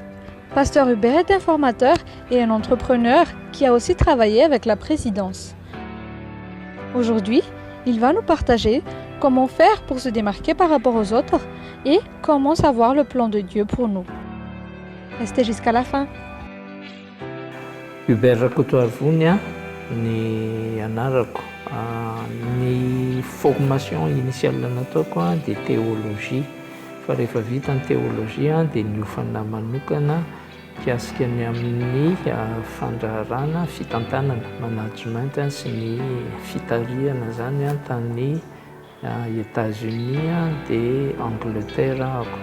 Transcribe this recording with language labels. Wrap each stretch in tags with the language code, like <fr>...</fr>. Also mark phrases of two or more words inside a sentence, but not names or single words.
<fr>Pasteur Hubert est informateur et un entrepreneur qui a aussi travaillé avec la présidence. Aujourd'hui, il va nous partager comment faire pour se démarquer par rapport aux autres et comment savoir le plan de Dieu pour nous. Restez jusqu'à la fin.</fr> <mg>Hubert Rakotoarivony ny anarako. Ny formation initiale nataoko dia théologie. Fa rehefa vita ny théologie dia niofana manokana kiasika ny amin'ny fandraharana fitantanana management sy ny fitariana zany tany États-Unis dia Angleterre ako.</mg>